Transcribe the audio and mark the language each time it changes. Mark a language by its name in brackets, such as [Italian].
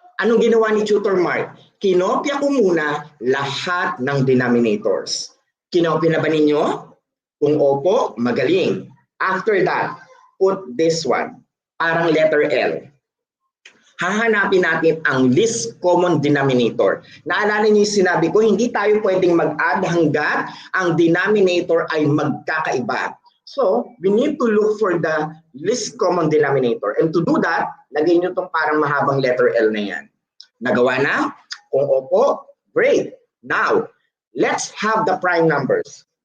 [Filipino] Anong ginawa ni Tutor Mark? Kinopya ko muna lahat ng denominators. Kinopya na ba ninyo? Kung opo, magaling. [English] After that, put this one, [Filipino] parang letter L. Hahanapin natin ang least common denominator. Naalala niyo yung sinabi ko, hindi tayo pwedeng mag-add hanggat ang denominator ay magkakaiba. [English] So, we need to look for the least common denominator. And to do that, [Filipino] lagay nyo itong parang mahabang letter L na yan. Nagawa na? Kung opo, [English] great. Now, let's have the prime numbers.